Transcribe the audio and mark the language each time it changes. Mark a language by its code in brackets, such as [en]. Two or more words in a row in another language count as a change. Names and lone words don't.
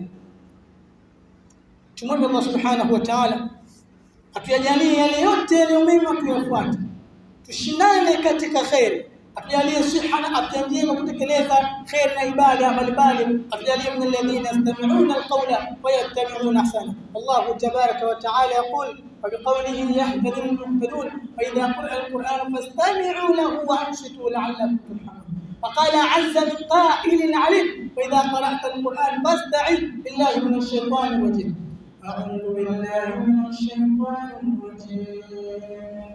[sw] Tumwombe [ar] الله سبحانه وتعالى [sw] atujalie yale yote yaliyo mema tuyafuate, tushindane katika khairi, atujalie siha na afya njema kutekeleza khair na ibada mbalimbali, atujalie [ar] من الذين يستمعون القول ويتبعون أحسن. الله تبارك وتعالى يقول وبقوله يهتدي المهتدون فإذا قرأ القرآن فاستمعوا له وأنصتوا لعلكم ترحمون. وقال عز من قائل عليم وإذا قرأت القرآن فاستعذ بالله من الشيطان الرجيم. أعوذ بالله من الشيطان الرجيم.